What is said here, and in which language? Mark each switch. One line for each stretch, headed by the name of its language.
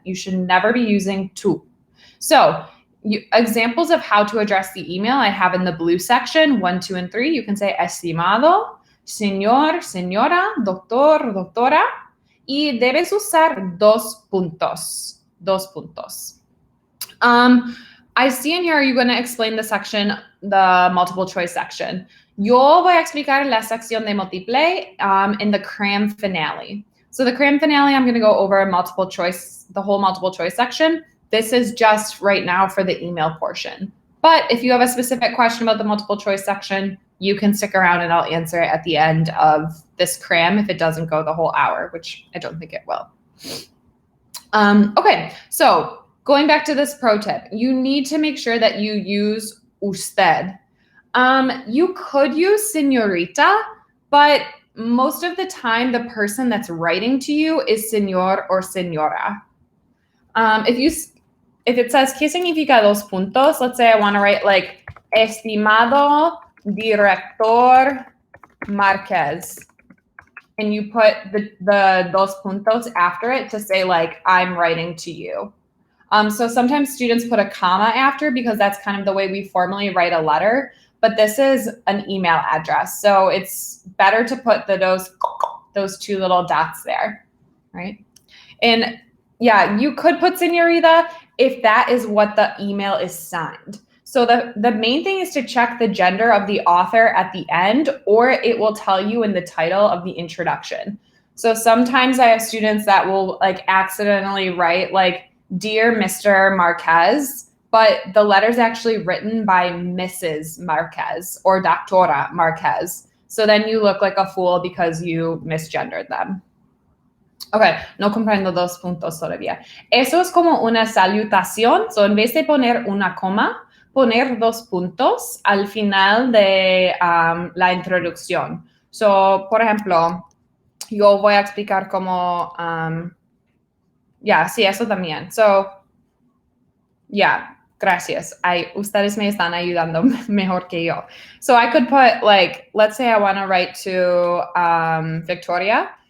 English: You should never be using tú. So examples of how to address the email I have in the blue section, 1, 2, and 3. You can say
Spanish: estimado, señor, señora, doctor, doctora, y debes usar 2 puntos. 2 puntos.
English: I see in here, are you going to explain the section, the multiple choice section?
Spanish: Yo voy a explicar la sección de multiple
English: in the Cram finale. So the Cram finale, I'm going to go over multiple choice, the whole multiple choice section. This is just right now for the email portion. But if you have a specific question about the multiple choice section, you can stick around and I'll answer it at the end of this Cram if it doesn't go the whole hour, which I don't think it will. Okay, so going back to this pro tip, you need to make sure that you use usted. You could use señorita, but most of the time the person that's writing to you is señor or señora. If it says,
Spanish: ¿qué significa 2 puntos?
English: Let's say I want to write like, estimado director Marquez. And you put the 2 puntos after it to say like, I'm writing to you. So sometimes students put a comma after because that's kind of the way we formally write a letter, but this is an email address. So it's better to put those 2 little dots there, right? And yeah, you could put señorita if that is what the email is signed. So the main thing is to check the gender of the author at the end, or it will tell you in the title of the introduction. So sometimes I have students that will like accidentally write like, Dear Mr. Marquez, but the letter's actually written by Mrs. Marquez or Doctora Marquez. So then you look like a fool because you misgendered them.
Spanish: Okay, no comprendo 2 puntos todavía. Eso es como una salutación. So en vez de poner una coma, poner 2 puntos al final de la introducción. So, por ejemplo, yo voy a explicar cómo, sí, eso también. So, gracias. Ustedes me están ayudando mejor que yo.
English: So I could put, like, let's say I want to write to Victoria.